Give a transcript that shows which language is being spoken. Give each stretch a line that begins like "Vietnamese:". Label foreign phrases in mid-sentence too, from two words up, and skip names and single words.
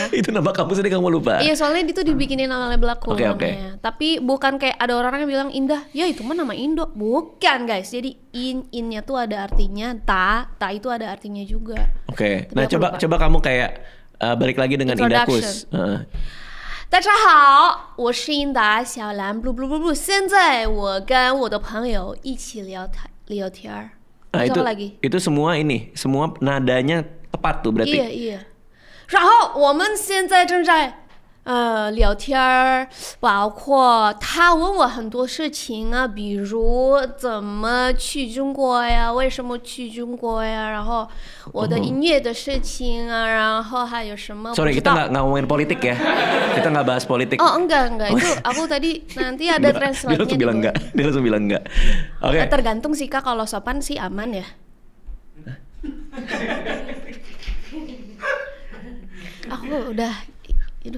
Indonesian: itu nama kamu sendiri kamu lupa. Iya, soalnya itu dibikinin nama label aku Oke. namanya. Tapi bukan kayak ada orang yang bilang Indah, ya itu mah nama Indo. Bukan guys, jadi innya tuh ada artinya, ta itu ada artinya juga. Oke. Tapi Nah, aku lupa. coba kamu kayak balik lagi dengan
English: Introduction.
Indonesian: Indahkus.
Chinese: 大家好，我是英达小蓝
English: blue blue blue blue。
Chinese: 现在我跟我的朋友一起聊天儿。
Indonesian: Nah, Terus itu apa lagi? itu semua nadanya tepat tuh berarti. Iya.
Chinese: 然后我们现在正在聊天儿，包括他问我很多事情啊，比如怎么去中国呀，为什么去中国呀，然后我的音乐的事情啊，然后还有什么
English: Sorry,
Chinese: 不知
Indonesian: kita
Chinese: 道。
Indonesian: nggak ngomongin politik ya. Kita nggak bahas politik. Oh enggak itu aku tadi nanti ada Dia translate-nya langsung bilang juga. enggak. Dia langsung bilang enggak. Oke. Tergantung sih Kak, kalau sopan sih aman ya. Aku udah, aduh.